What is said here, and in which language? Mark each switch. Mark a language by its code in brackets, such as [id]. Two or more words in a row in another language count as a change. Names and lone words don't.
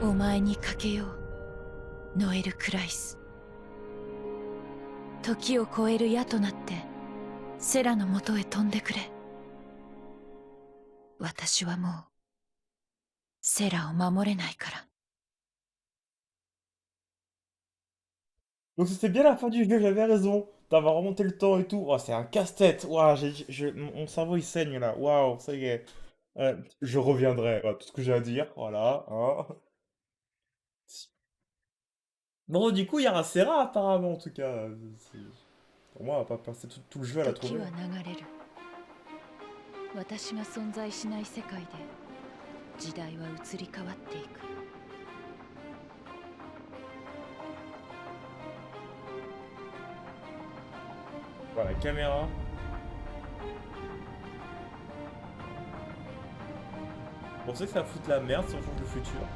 [ja] 前にかけよう、ノエル・クライス。時を超える矢となってセラのもとへ飛んでくれ。私はもうセラを守れないから。 [fr] Donc c'était bien la fin du jeu, j'avais raison. D'avoir remonté le temps et tout. Oh, c'est un casse-tête. Waouh, mon cerveau il saigne là. Waouh, ça y est. Je reviendrai. Voilà, tout ce que j'ai à dire. Voilà. Hein. Bon, du coup, il y a un Serra apparemment en tout cas. Pour moi, on va pas passer tout le jeu à la [ja] 時 [fr] trouver. [ja] は流れる。私が存在しない世界で時代は移り変わっていく。 [fr] Voilà, caméra. On sait que ça fout de la merde si on change le futur.